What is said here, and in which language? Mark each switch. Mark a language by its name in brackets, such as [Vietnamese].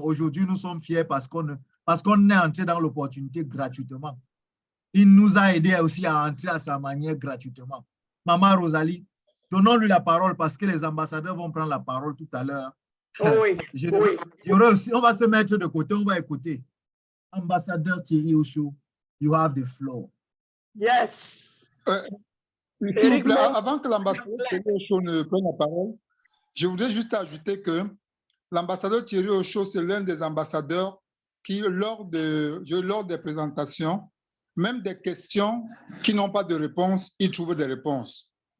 [French] Aujourd'hui, nous sommes fiers parce qu'on est entré dans l'opportunité gratuitement. Il nous a aidés aussi à entrer à sa manière gratuitement. Maman Rosalie, donnons-lui la parole parce que les ambassadeurs vont prendre la parole tout à l'heure. Oui, on va se mettre de côté, on va écouter. [English] Ambassadeur Thierry Ocho, you have the floor. Yes. [French] S'il vous plaît, avant que l'ambassadeur Thierry Ocho ne prenne la parole, je voudrais juste ajouter que l'ambassadeur Thierry Ocho, c'est l'un des ambassadeurs qui, lors des présentations, même des questions qui n'ont pas de réponse, il trouve des réponses.